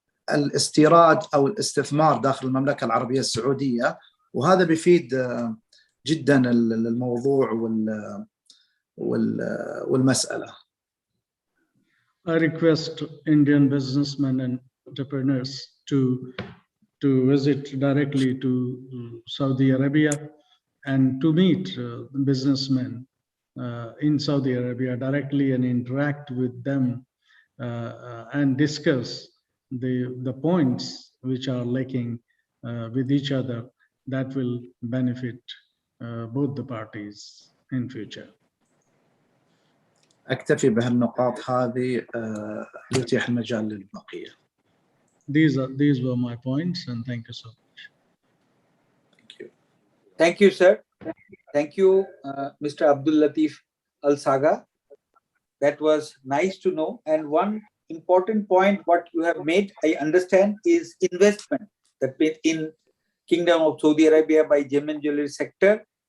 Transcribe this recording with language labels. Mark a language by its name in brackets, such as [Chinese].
[Arabic] الاستيراد أو الاستثمار داخل المملكة العربية السعودية، وهذا بيفيد جدا الموضوع والمسألة. [English] I request Indian businessmen and entrepreneurs to visit directly to Saudi Arabia and to meet businessmen in Saudi Arabia directly and interact with them and discuss the points which are lacking with each other. That will benefit both the parties in future. [Arabic] أكتفي بهالنقاط هذه ليتيح المجال للبقية. [English] These were my points, and thank you so much. Thank you. Thank you, sir. Thank you, Mr. Abdul Latif Al Saga. That was nice to know. And one important point what you have made, I understand, is investment that in Kingdom of Saudi Arabia by gem and jewelry sector.